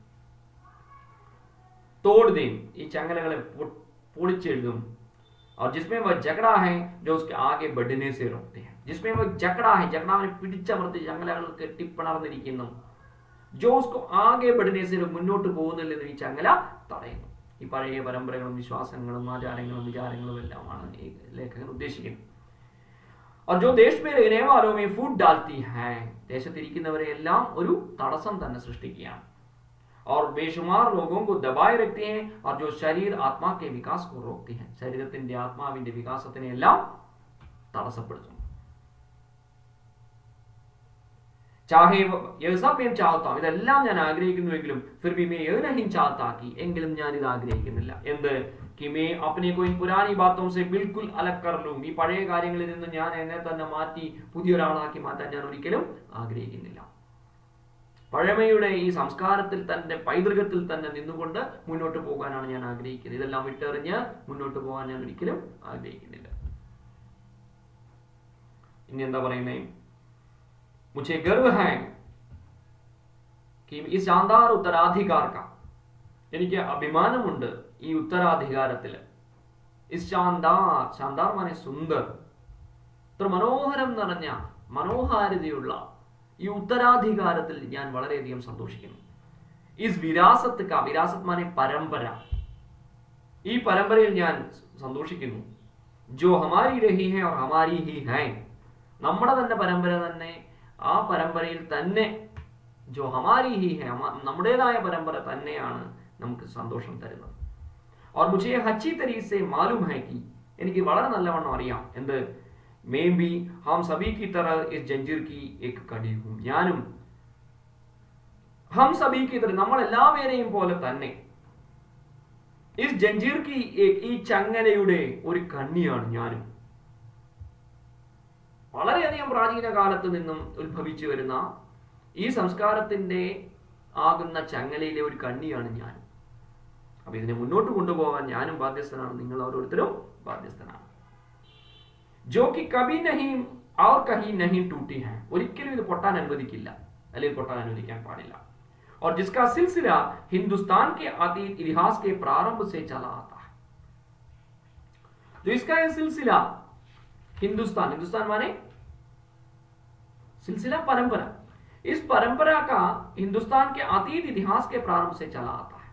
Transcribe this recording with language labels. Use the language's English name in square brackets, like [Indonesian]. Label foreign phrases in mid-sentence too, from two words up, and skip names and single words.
[Hindi] तोड़ दें [Malayalam] ഈ ചങ്ങലകളെ പൊളിച്ചെഴുതും, [Hindi] और जिसमें वह जकड़ा है जो उसके आगे बढ़ने से रोकते हैं. जिसमें वह जकड़ा है, [Malayalam] ജക്കടാവിനെ പിടിച്ചമർത്തി ചങ്ങലകൾ കെട്ടിപ്പിണർന്നിരിക്കുന്നു, [Hindi] जो उसको आगे बढ़ने से [Malayalam] മുന്നോട്ട് പോകുന്നില്ലെന്ന് ഈ ചങ്ങല തടയുന്നു. ഈ പഴയ പരമ്പരകളും വിശ്വാസങ്ങളും ആചാരങ്ങളും വിചാരങ്ങളും എല്ലാമാണ് ഈ ലേഖകൻ ഉദ്ദേശിക്കുന്നത്. [Hindi] और जो देश में रहने वालों में फूट डालती है, [Malayalam] ദേശത്തിരിക്കുന്നവരെ എല്ലാം ഒരു തടസ്സം തന്നെ സൃഷ്ടിക്കുകയാണ്. [Hindi] और बेशुमार लोगों को दबाए रखते हैं, और जो शरीर आत्मा के विकास को रोकते हैं, [Malayalam] ശരീരത്തിന്റെ ആത്മാവിന്റെ വികാസത്തിനെ എല്ലാം തടസ്സപ്പെടുത്തുന്നു. [Hindi] चाहे यह सब मैं चाहता हूं, [Malayalam] ഇതെല്ലാം ഞാൻ ആഗ്രഹിക്കുന്നുവെങ്കിലും [Hindi] फिर भी मैं यह नहीं चाहता कि, [Malayalam] എങ്കിലും ഞാൻ ഇത് ആഗ്രഹിക്കുന്നില്ല എന്ത്, [Hindi] कि मैं अपने को इन पुरानी बातों से बिल्कुल अलग कर लूं, [Malayalam] ഈ പഴയ കാര്യങ്ങളിൽ നിന്ന് ഞാൻ എന്നെ തന്നെ മാറ്റി പുതിയൊരാളാക്കി മാറ്റാൻ ഞാൻ ഒരിക്കലും ആഗ്രഹിക്കുന്നില്ല. പഴമയുടെ ഈ സംസ്കാരത്തിൽ തന്നെ, പൈതൃകത്തിൽ തന്നെ നിന്നുകൊണ്ട് മുന്നോട്ട് പോകാനാണ് ഞാൻ ആഗ്രഹിക്കുന്നത്. ഇതെല്ലാം വിട്ടെറിഞ്ഞ് മുന്നോട്ട് പോകാൻ ഞാൻ ഒരിക്കലും ആഗ്രഹിക്കുന്നില്ല. ഇനി എന്താ പറയുന്നേ, [Hindi] मुझे गर्व है कि इस शानदार उत्तराधिकार का, [Malayalam] എനിക്ക് അഭിമാനമുണ്ട് ഈ ഉത്തരാധികാരത്തിൽ. [Hindi] इस शानदार, शानदार माने सुंदर, [Malayalam] ഇത്ര മനോഹരം നിറഞ്ഞ മനോഹാരിതയുള്ള ഈ ഉത്തരാധികാരത്തിൽ ഞാൻ വളരെയധികം സന്തോഷിക്കുന്നു. [Hindi] इस विरासत का, विरासत माने [Malayalam] പരമ്പര, ഈ പരമ്പരയിൽ ഞാൻ സന്തോഷിക്കുന്നു. [Hindi] जो हमारी रही है और हमारी ही है, [Malayalam] നമ്മുടെ തന്നെ പരമ്പര തന്നെ, ആ പരമ്പരയിൽ തന്നെ, [Hindi] जो हमारी ही है, [Malayalam] നമ്മുടേതായ പരമ്പര തന്നെയാണ് നമുക്ക് സന്തോഷം തരുന്നത്. [Hindi] और मुझे अच्छी तरीके से मालूम है कि, [Malayalam] എനിക്ക് വളരെ നല്ലവണ്ണം അറിയാം എന്ത്, [Hindi] मैं भी हम सभी की तरह इस जंजीर की एक कड़ी हूं, ഞാനും हम सभी की तरह, [Malayalam] നമ്മൾ എല്ലാവരെയും പോലെ തന്നെ, [Hindi] इस जंजीर की एक, [Malayalam] ഈ ചങ്ങലയുടെ ഒരു കണ്ണിയാണ് ഞാനും. വളരെയധികം പ്രാചീന കാലത്ത് നിന്നും ഉത്ഭവിച്ചു വരുന്ന ഈ സംസ്കാരത്തിന്റെ ആകുന്ന ചങ്ങലയിലെ ഒരു കണ്ണിയാണ് ഞാൻ. അപ്പൊ ഇതിനെ മുന്നോട്ട് കൊണ്ടുപോകാൻ ഞാനും ബാധ്യസ്ഥനാണ്, നിങ്ങൾ ഓരോരുത്തരും ബാധ്യസ്ഥനാണ്. [Hindi] जो कि कभी नहीं और कहीं नहीं टूटी है, [Malayalam] ഒരിക്കലും ഇത് പൊട്ടാൻ അനുവദിക്കില്ല, അല്ലെങ്കിൽ പൊട്ടാൻ അനുവദിക്കാൻ പാടില്ല. [Hindi] और जिसका सिलसिला हिंदुस्तान के अतीत इतिहास के प्रारंभ से चला आता है. जो इसका ये सिलसिला, हिंदुस्तान, हिंदुस्तान माने सिलसिला, परंपरा, इस परंपरा का हिंदुस्तान के अतीत इतिहास के प्रारंभ से चला आता है.